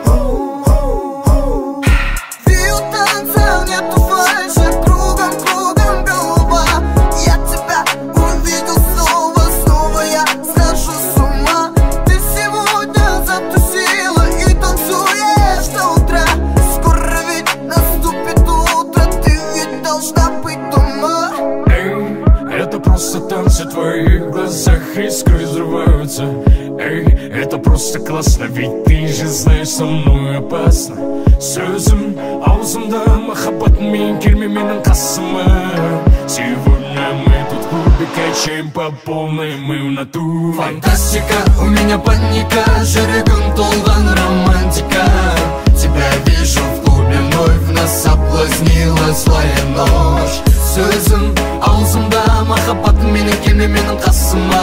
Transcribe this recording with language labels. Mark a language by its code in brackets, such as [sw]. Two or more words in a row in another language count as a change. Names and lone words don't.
[ru] Танцы в твоих глазах, искры взрываются. Эй, это просто классно, ведь ты же знаешь, со мной опасно. [kk] Сөзім аузымда, махаббатым келме менің қасыма. [ru] Сегодня мы тут в клубе, качаем по полной, мы в натуре. Фантастика, у меня паника, [kk] жүрегім толған романтика. [ru] Тебя вижу в клубе, вновь нас соблазнила злая ночь. [kk] Сөзім аузымда, махаббатым келме менің қасыма.